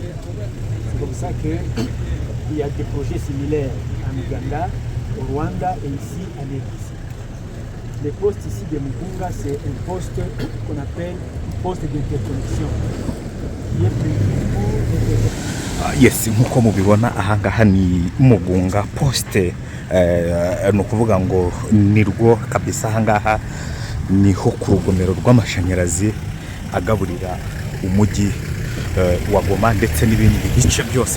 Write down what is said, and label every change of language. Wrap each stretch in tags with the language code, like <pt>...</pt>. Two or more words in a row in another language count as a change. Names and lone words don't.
<fr>C'est comme ça qu'il y a des projets similaires en Ouganda, au Rwanda et ici en RDC. Le poste ici de Mugunga, c'est un poste qu'on appelle poste d'interconnexion qui est prévu pour l'interconnexion.</fr> <rw>Yes, nk'uko mubibona ahangaha ni Mugunga poste, ni ukuvuga ngo ni rwo kabisa. Ahangaha niho ku rugomero rw'amashanyarazi agaburira umujyi wa Goma ndetse n'ibindi bice byose.</rw>